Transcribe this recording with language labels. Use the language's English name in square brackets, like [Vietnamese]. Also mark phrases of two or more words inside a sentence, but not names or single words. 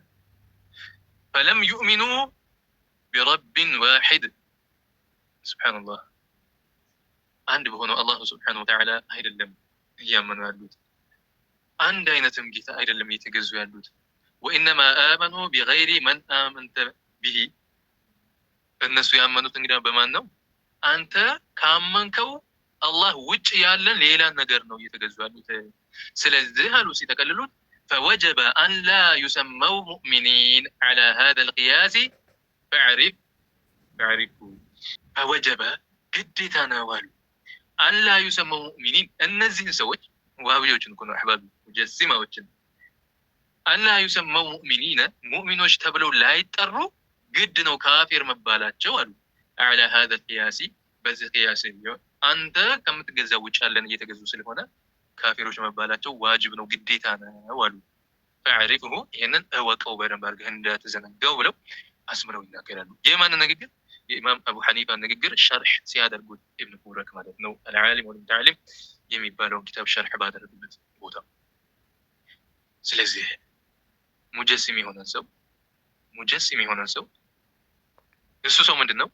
[Arabic] فلم يؤمنوا برب واحد سبحان الله [Amharic] አንድ በሆነው [Arabic] الله سبحانه وتعالى [Amharic] አይደለም እያመኑ ያሉት፣ አንድ አይነትም ጌታ አይደለም እየተገዙ ያሉት። [Arabic] وإنما آمنوا بغير من آمنت به [Amharic] እነሱ ያመኑት እንግዲህ በማን ነው? አንተ ካመንከው ከአላህ ውጭ ያለን ሌላን ነገር ነው እየተገዙ ያሉት። ስለዚህ አሉ ሲጠቀልሉት [Arabic] فوجب أن لا يسموا مؤمنين على هذا القياس فاعرفوا فوجب [Amharic] ግዴታ ነው አሉ [Arabic] أن لا يسموا مؤمنين [Amharic] እነዚህን ሰዎች ዋሃቢዎችን እኮ ነው አህባቢ ሙጀሲማዎችን [Arabic] أن لا يسموا مؤمنين [Amharic] ሙእሚኖች ተብለው ላይጠሩ ግድ ነው ካፊር መባላቸው አሉ [Arabic] على هذا القياس [Amharic] በዚህ ቅያስ አንተ ከምትገዛው ውጭ ያለን እየተገዙ ስለሆነ ካፊሮች መባላቸው ዋጅብ ነው ግዴታ ነው አሉ فاعرفه ይሄንን እወቀው በደንብ አድርገህ እንዳትዘነጋው ብለው አስምረው ይናገራሉ። የማን ንግግር? የኢማም አቡ ሐኒፋ ንግግር ሸርህ ሲያደርጉት ኢብኑ ሙበረክ ማለት ነው አልዓሊም ወልሙተዓሊም የሚባለውን ኪታብ ሸርህ ባደረጉበት ቦታ። ስለዚህ ሙጀሲም የሆነ ሰው እሱ ሰው ምንድን ነው?